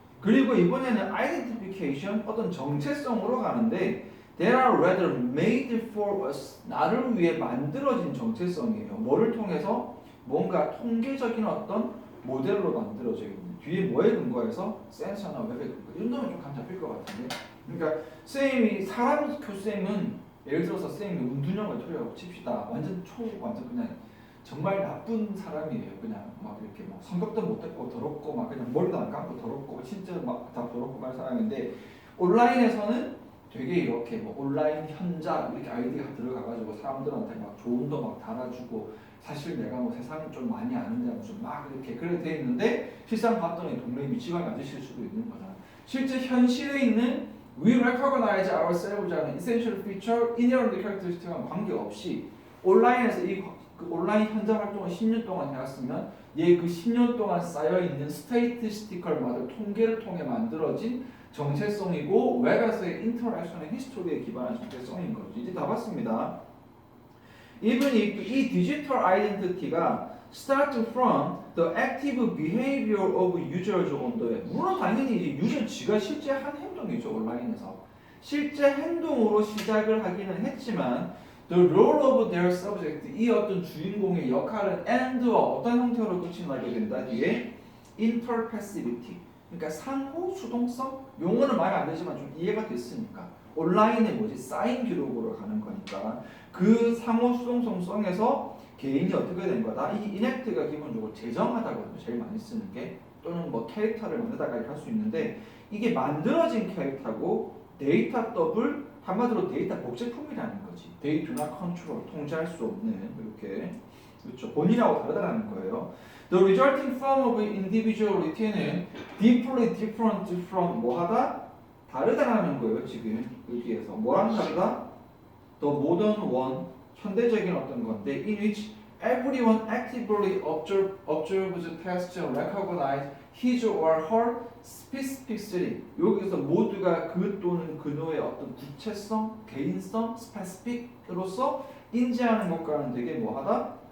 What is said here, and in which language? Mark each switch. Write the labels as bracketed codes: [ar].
[ko] 그리고 이번에는 [en] identification [ko] 어떤 정체성으로 가는데 [en] They are rather made for us. [ko] 나를 위해 만들어진 정체성이에요. 뭐를 통해서? 뭔가 통계적인 어떤 모델로 만들어져 있는. 뒤에 뭐에 근거해서? 센서나 웹에 근거. 이 정도면 좀 감 잡힐 것 같은데. 그러니까 쌤이 사람 교쌤은 예를 들어서 쌤이 운둔형을 토리라고 칩시다. 완전 그냥 정말 나쁜 사람이에요. 그냥 막 이렇게 막 성격도 못했고 더럽고 막 그냥 머리도 안 감고 더럽고 진짜 막 다 더럽고 말 사람인데 온라인에서는 되게 이렇게 뭐 온라인 현자 이렇게 아이디가 들어가가지고 사람들한테 막 조언도 막 달아주고 사실 내가 뭐 세상을 좀 많이 아는데 무슨 막 이렇게 그래 돼 있는데 실상 봤더니 동네 미치광이 아저씨일 수도 있는 거다. 실제 현실에 있는 [en] we recognize ourselves [ko] 라는 [en] essential feature, inherent characteristic [ko] 과 관계없이 온라인에서 그 온라인 현장 활동을 10년 동안 해왔으면 얘 그 10년 동안 쌓여있는 스테이티스티컬 모델 통계를 통해 만들어진 정체성이고 웹에서의 인터랙션의 히스토리에 기반한 정체성인 거죠. 이제 다 봤습니다. [en] Even [ko] 이 디지털 아이덴티티가 [en] start from the active behavior of users on the web. [ko] 물론 당연히 이제 유저 지가 실제 한 행동이죠. 온라인에서. 실제 행동으로 시작을 하기는 했지만 [en] the role of their subject [ko] 이 어떤 주인공의 역할은 and와 어떤 형태로 끝이 나게 된다. 뒤에 interpassivity 그러니까 상호 수동성 용어는 말 안 되지만 좀 이해가 됐으니까 온라인에 뭐지 쌓인 기록으로 가는 거니까 그 상호 수동성에서 개인이 어떻게 된 거다 이 인액트가 기본적으로 재정하다거든요 제일 많이 쓰는 게 또는 뭐 캐릭터를 만들다가 할 수 있는데 이게 만들어진 캐릭터고 데이터 더블 한마디로 데이터 복제품이라는 거지 데이터 not control 통제할 수 없는 이렇게 그렇죠 본인하고 다르다는 거예요. [en] The resulting form of individuality는 deeply different from [ko] 뭐하다? 다르다라는 거예요 지금 여기에서 뭐랑 다르다? [en] The modern one [ko] 현대적인 어떤 건데 [en] in which everyone actively observes, tests, recognize his or her specificity [ko] 여기서 모두가 그 또는 그노의 어떤 구체성, 개인성, specific으로서 인지하는 것과는 되게 뭐하다?